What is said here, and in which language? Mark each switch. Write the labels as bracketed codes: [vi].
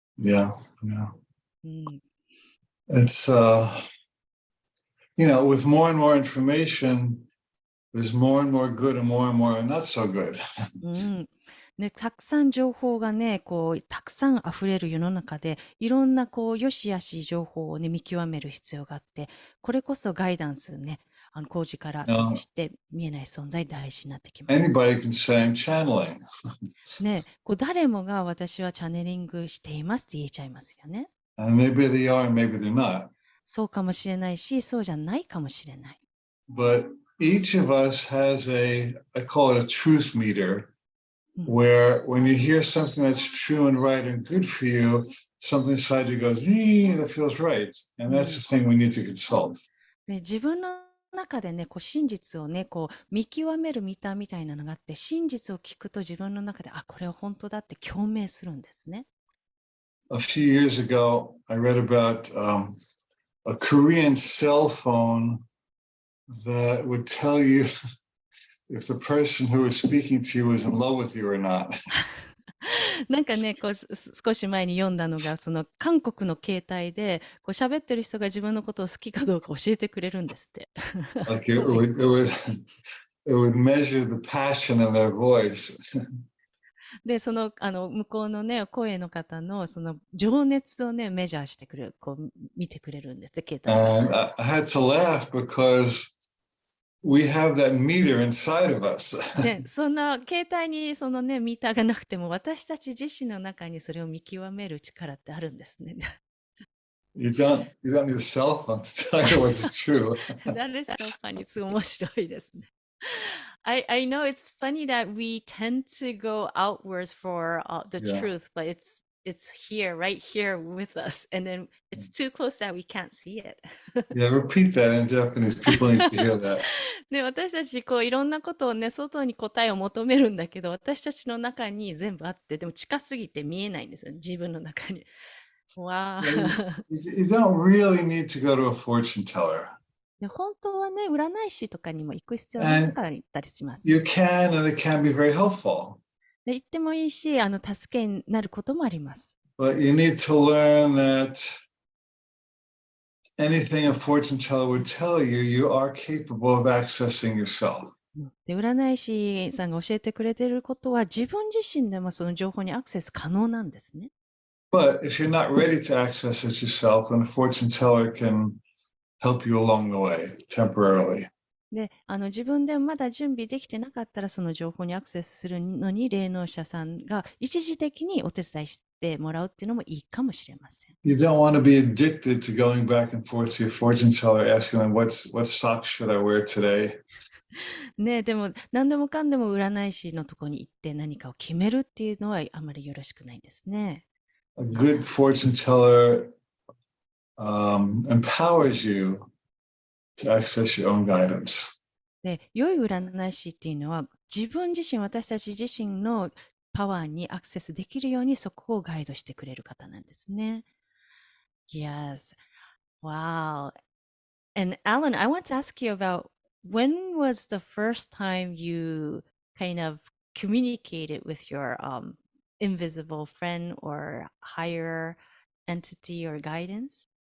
[en] Yeah, yeah. [ja] うん、 [en] It's with more and more information, there's more and more good and more not so good. [ja] うん。ね、たくさん情報がね、たくさん溢れる世の中で、いろんな良し悪しい情報をね、見極める必要があって、これこそガイダンスね、工事からそして見えない存在大事になってきます。 [en] Anybody can say I'm channeling. [ja] ね、誰もが私はチャネリングしていますって言えちゃいますよね。 [en] And maybe they are and maybe they're not. [ja] そうかもしれないし、そうじゃないかもしれない。 [en] But each of us has I call it a truth meter, where when you hear something that's true and right and good for you, something inside you goes, that feels right. And that's the thing we need to consult. [ja] で、自分の中でね、真実をね、見極めるミターみたいなのがあって、真実を聞くと自分の中で、これは本当だって共鳴するんですね。 [en] A few years ago, I read about a Korean cell phone that would tell you if the person who was speaking to you was in love with you or not. [ja] なんかね、少し前に読んだのが、その韓国の携帯で、喋ってる人が自分のことを好きかどうか教えてくれるんですって。 [en] Like it would measure the passion in their voice. [ja] で、向こうのね、声の方の、その情熱をね、メジャーしてくれる、見てくれるんですね、携帯で。 [en] And I had to laugh because we have that meter inside of us. [ja] で、そんな携帯にそのね、ミーターがなくても、私たち自身の中にそれを見極める力ってあるんですね。 [en] You don't need a cell phone to tell you what's true. That is so funny. [ja] すごい面白いですね。 [en] I know it's funny that we tend to go outwards for the truth, but it's here, right here with us, and then it's too close that we can't see it. Yeah, repeat that in Japanese. People need to hear that. [ja] で、私たちいろんなことをね、外に答えを求めるんだけど、私たちの中に全部あって、でも近すぎて見えないんですよ、自分の中に。わー。 [en] You don't really need to go to a fortune teller. [ja] で、本当はね、占い師とかにも行く必要なかったりします。 [en] You can, and it can be very helpful. [ja] で、行ってもいいし、助けになることもあります。 [en] But you need to learn that anything a fortune teller would tell you, you are capable of accessing yourself. [ja] で、占い師さんが教えてくれていることは、自分自身でもその情報にアクセス可能なんですね。 [en] But if you're not ready to access it yourself, then a fortune teller can help you along the way temporarily. [ja] で、自分でまだ準備できてなかったら、その情報にアクセスするのに、霊能者さんが一時的にお手伝いしてもらうっていうのもいいかもしれません。 [en] You don't want to be addicted to going back and forth to your fortune teller, asking them what socks should I wear today. [ja] ね、でも何でもかんでも占い師のところに行って何かを決めるっていうのはあまりよろしくないですね。 [en] A good fortune teller empowers you to access your own guidance. [ja] で、良い占い師っていうのは自分自身、私たち自身のパワーにアクセスできるようにそこをガイドしてくれる方なんですね。 [en] Yes. Wow. And Alan, I want to ask you about when was the first time you kind of communicated with your invisible friend or higher entity or guidance?